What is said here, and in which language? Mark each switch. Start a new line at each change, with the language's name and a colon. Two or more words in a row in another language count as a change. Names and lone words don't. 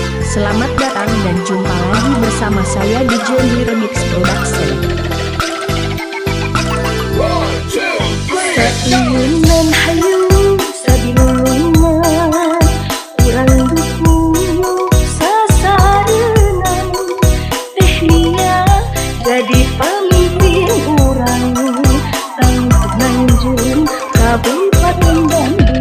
Indonesian: Selamat datang dan jumpa lagi bersama saya di Johnny Remix Production.
Sundanese: Seieunan hayu sabilulungan urang duku sasarenan teh lia jadi pamimpin urang tangguh Nanjung Kabupaten Bandung.